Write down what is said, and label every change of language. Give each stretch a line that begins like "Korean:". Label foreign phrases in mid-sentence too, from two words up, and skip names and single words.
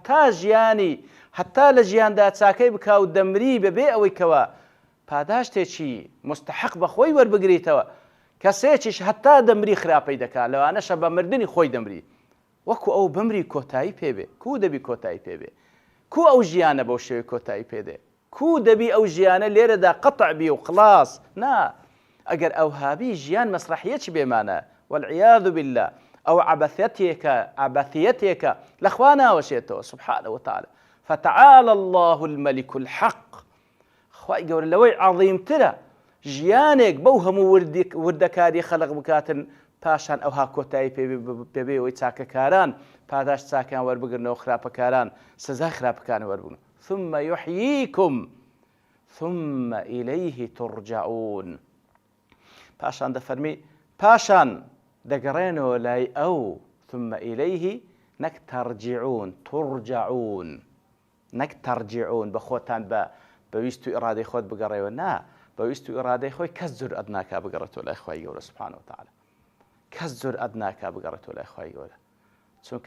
Central Kurdish: هەتا لە ژیاندا چاکەی بکا و دەمری بەبێ ئەوەی کەوە پاداشتێکی مستحق بە خۆی وەربگریتەوە کەسێکیش هەتا دەمری خراپەی دەکات لەوانەشە بە مردنی خۆی دەمری وەکو ئەو بمری کۆتایی پێبێ کو دەبی کۆتایی پێبێ کو ئەو ژیانە بەو شێوەی کۆتایی پێدێ کو دەبی ئەو ژیانە لێرەدا قەتع بی و خلاص نا ئەگەر ئەو هابی ژیان مەسرەحیەکی بێمانە
Arabic: والعیاذ بالله
Central Kurdish: ئەو عەبەثیەتێکە لە خوا ناوەشێتەوە
Arabic: سبحانه وتعالى فتعالى الله الملك الحق
Central Kurdish: خوای گەورە لەوەی عەظیمترە ژیانێک بەو هەموو وردەکاری خەڵق بکاتن پاشان ئەوها کۆتایی پێبێ ئەوەی چاکەکاران پاداش چاکیان وەربگرنەوە خراپەکاران سزای خراپەکان وەربگرن
Arabic: ثم يحييكم ثم إليه ترجعون.
Central Kurdish: پاشان دەفەرمی پاشان دەگەڕێنەوە لای ئەو
Arabic: ثم إليه
Central Kurdish: نەک تەرجعون ترجعون نەک تەرجعون بە خۆتان بە ویست و ئیرادەی خۆت بگەڕێەوە نا بە ویست و ئیرادەی خۆی کەس جورئەت ناکا بگەڕێتەوە لای خوای گەورە
Arabic: سوبحانەهو وتەعالە
Central Kurdish: کەس جورئەت ناکا بگەڕێتەوە لای خوای گەورە چونکە